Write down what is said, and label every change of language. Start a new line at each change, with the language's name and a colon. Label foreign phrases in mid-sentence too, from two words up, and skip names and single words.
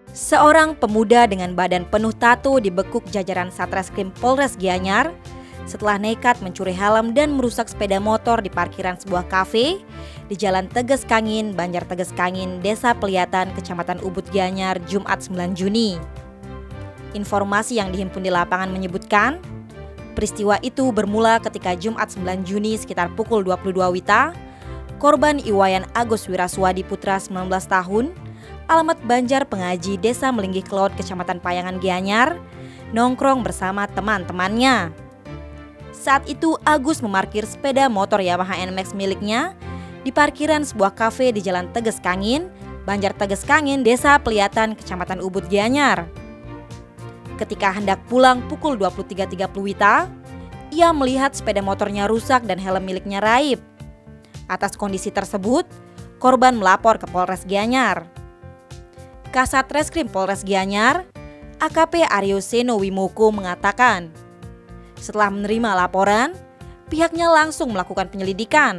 Indonesian: Seorang pemuda dengan badan penuh tato dibekuk jajaran Satreskrim Polres Gianyar setelah nekat mencuri helm dan merusak sepeda motor di parkiran sebuah kafe di Jalan Teges Kangin, Banjar Teges Kangin, Desa Peliatan, Kecamatan Ubud Gianyar, Jumat 9 Juni. Informasi yang dihimpun di lapangan menyebutkan, peristiwa itu bermula ketika Jumat 9 Juni sekitar pukul 22 WITA, korban Iwayan Agus Wiraswadi Putra 19 tahun, alamat Banjar Pengaji, Desa Melinggih Kelot, Kecamatan Payangan Gianyar, nongkrong bersama teman-temannya. Saat itu Agus memarkir sepeda motor Yamaha NMAX miliknya di parkiran sebuah kafe di Jalan Teges Kangin, Banjar Teges Kangin, Desa Peliatan, Kecamatan Ubud Gianyar. Ketika hendak pulang pukul 23.30 WITA, ia melihat sepeda motornya rusak dan helm miliknya raib. Atas kondisi tersebut, korban melapor ke Polres Gianyar. Kasat Reskrim Polres Gianyar, AKP Aryo Seno Wimoko mengatakan, setelah menerima laporan, pihaknya langsung melakukan penyelidikan.